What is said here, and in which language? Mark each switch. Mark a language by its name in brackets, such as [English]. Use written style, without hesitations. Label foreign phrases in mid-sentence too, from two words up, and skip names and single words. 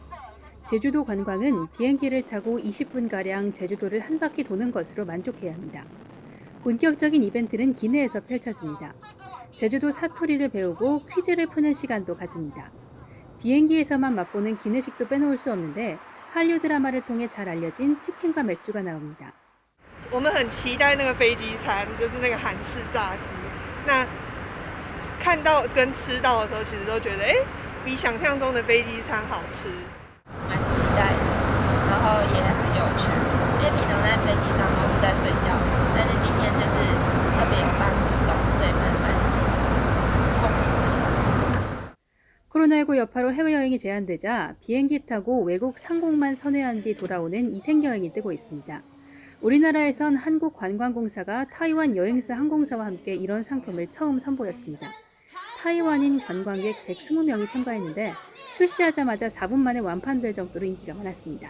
[Korean] 제주도 관광은 비행기를 타고 20분가량 제주도를 한 바퀴 도는 것으로 만족해야 합니다. 본격적인 이벤트는 기내에서 펼쳐집니다. 제주도 사투리를 배우고 퀴즈를 푸는 시간도 가집니다. 비행기에서만 맛보는 기내식도 빼놓을 수 없는데 한류 드라마를 통해 잘 알려진 치킨과 맥주가 나옵니다. [Chinese] 我们很期待那个飞机餐，就是那个韩式炸鸡。那看到跟吃到的时候，其实都觉得，比想象中的飞机餐好吃。蛮期待的，然后也很有趣，因为平常在飞机上都是在睡觉，但是今天就是特别有办活动，所以蛮丰富的。 [Korean] 코로나19 여파로 해외여행이 제한되자 비행기 타고 외국 상공만 선회한 뒤 돌아오는 이색여행이 뜨고 있습니다. 우리나라에선 한국관광공사가 타이완 여행사 항공사와 함께 이런 상품을 처음 선보였습니다. 타이완인 관광객 120명이 참가했는데 출시하자마자 4분 만에 완판될 정도로 인기가 많았습니다.